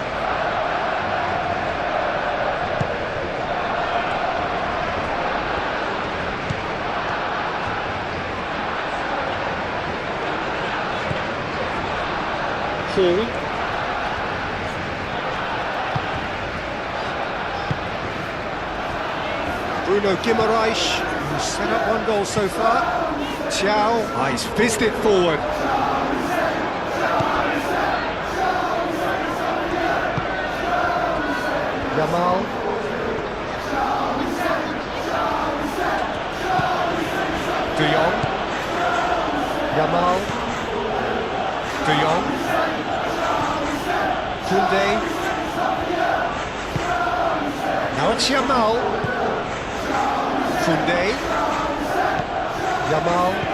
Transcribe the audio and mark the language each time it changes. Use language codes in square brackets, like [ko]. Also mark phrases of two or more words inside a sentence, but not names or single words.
[en] Hall. Bruno Guimaraes, who's set up one goal so far. Chow, he's fizzed it forward. Yamal. De Jong. Yamal. De Jong. Koundé. Now it's Yamal. Koundé. Yamal.